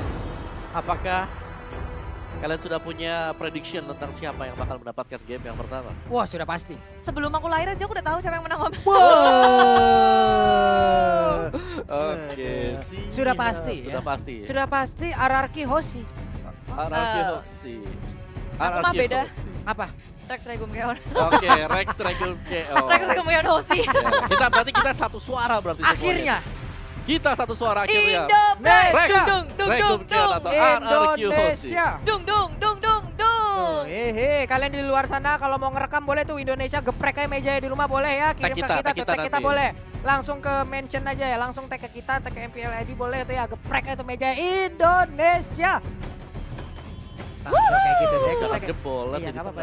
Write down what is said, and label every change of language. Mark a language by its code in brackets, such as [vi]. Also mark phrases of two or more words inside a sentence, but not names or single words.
[id] Apakah kalian sudah punya prediction tentang siapa yang bakal mendapatkan game yang pertama? Wah, sudah pasti. Sebelum aku lahir aja aku udah tahu siapa yang menang. Wow. Oke, Sudah pasti ya. Sudah pasti. Sudah pasti RRQ Hoshi. RRQ Hoshi. Aku mah beda. Apa? Rex Regum Keon. Oke, Rex Regum KO. Rex Regum Keon Hoshi. Ya, berarti kita satu suara berarti. Akhirnya semuanya. Kita satu suara akhirnya. Indonesia. Dung dung Regum dung Keon dung. atau RRQ Hoshi. Indonesia. Dung dung dung dung dung. Hehe, kalian di luar sana kalau mau ngerekam boleh tuh Indonesia geprek aja mejanya di rumah boleh ya, kirim Tag ke kita kita nanti. boleh. Langsung ke mention aja ya, langsung tag ke kita, tag ke MPL ID boleh tuh ya, geprek aja tuh meja Indonesia. Nah, kayak gitu deh. Jangan jebol lah. Iya, nggak apa-apa,